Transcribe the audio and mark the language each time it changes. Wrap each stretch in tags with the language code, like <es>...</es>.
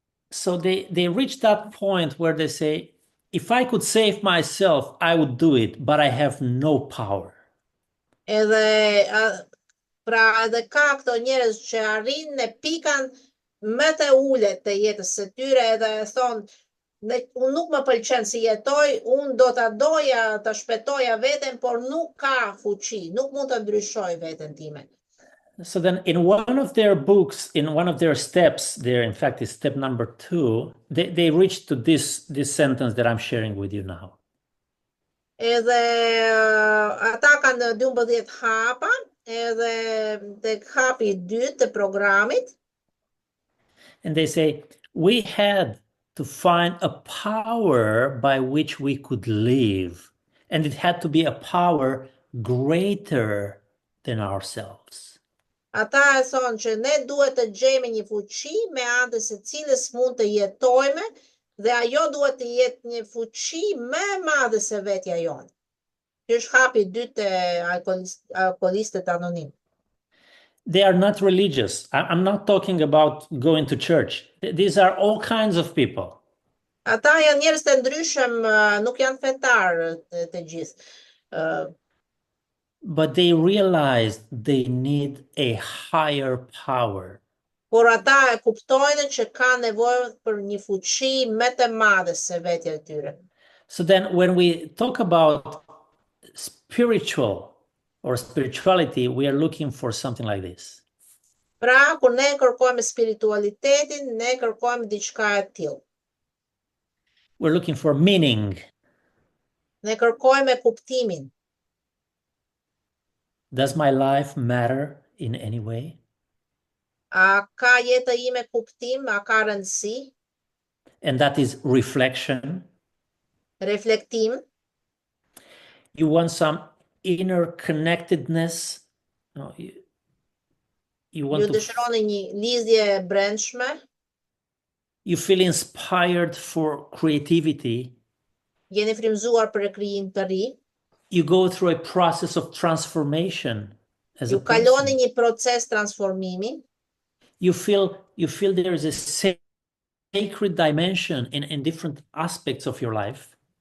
<en>So they reach that point where they say, if I could save myself, I would do it, but I have no power.</en> <sq>Edhe pra edhe ka këto njerëz që arrin në pikën më të ulët të jetës së tyre edhe thonë, Unë nuk më pëlqen si jetoj, unë do ta doja ta shpëtoja veten, por nuk ka fuqi, nuk mund ta ndryshoj veten time.</sq> <en>So then in one of their books, in one of their steps, there, in fact, is step number 2, they reached to this sentence that I'm sharing with you now.</en> <sq>Edhe ata kanë 12 hapa, edhe tek hapi I dytë të programit,</sq> <en>And they say, we had to find a power by which we could live. And it had to be a power greater than ourselves.</en> <sq>ata e thonë që ne duhet të gjejmë një fuqi me anë të së cilës mund të jetojmë, dhe ajo duhet të jetë një fuqi më e madhe se vetja jonë. Ky është hapi I dytë të alkoolistët anonim.</sq> <en>They are not religious. I'm not talking about going to church. These are all kinds of people.</en> <sq>Ata janë njerëz të ndryshëm, nuk janë fetar të gjithë.</sq> <en>But they realized they need a higher power.</en> <sq>Por ata e kuptojnë që ka nevojë për një fuqi më të madhe se vetja e tyre.</sq> <en>So then when we talk about spiritual or spirituality, we are looking for something like this.</en> <sq>Pra, kur ne kërkojmë spiritualitetin, ne kërkojmë diçka e tillë.</sq> <en>We're looking for meaning.</en> <sq>Ne kërkojmë kuptimin.</sq> <en>Does my life matter in any way?</en> <sq>A ka jeta ime kuptim, a ka rëndësi,</sq> <en>And that is reflection.</en> <sq>reflektim,</sq> <en>You want some inner connectedness. No, you</en> <sq>ju</sq> <en>want to,</en> <sq>dëshironi një lidhje e brendshme,</sq> <en>you feel inspired for creativity.</en> <sq>jeni frymzuar për krijim të ri,</sq> <en>You go through a process of transformation as a</en> <sq>ju kaloni</sq> <en>person.</en> <sq>një proces transformimi,</sq> <en>You feel there is a sacred dimension in different aspects of your life.</en>